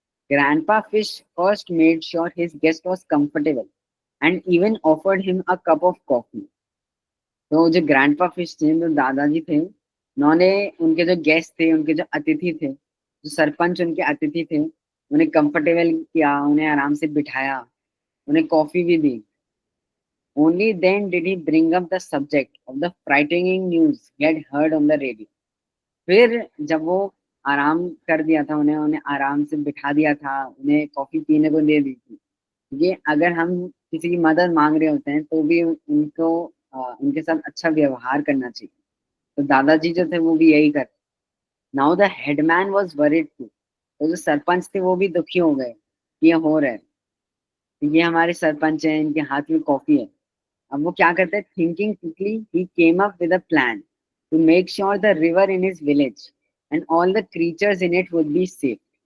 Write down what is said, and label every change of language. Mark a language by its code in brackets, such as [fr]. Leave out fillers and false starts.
[en] Grandpa fish first made sure his guest was comfortable and even offered him a cup of coffee. [hi] तो जो grandpa fish थे, जो दादाजी थे, उन्होंने उनके जो गेस्ट थे, उनके जो अतिथि थे, जो सरपंच उनके अतिथि थे, उन्हें कंफर्टेबल किया, उन्हें आराम से बिठाया, उन्हें कॉफी भी दी. [en] Only then did he bring up the subject of the frightening news he had heard on the radio. [hi] फिर जब वो आराम कर दिया था, उन्हें उन्हें आराम से बिठा दिया था, उन्हें कॉफी पीने को दे दी थी. ये अगर हम किसी की मदद मांग रहे होते हैं तो भी उनको उनके साथ अच्छा व्यवहार करना चाहिए. तो दादाजी जो थे वो भी यही कर. [en] Now the headman was worried too. [hi] तो जो सरपंच थे वो भी दुखी हो गए कि ये हो रहा है. ये हमारे सरपंच हैं, इनके हाथ में कॉफी है. अब वो क्या करते हैं, [en] Thinking quickly ही came up with a plan to make sure the river in his village and all the creatures in it would be safe.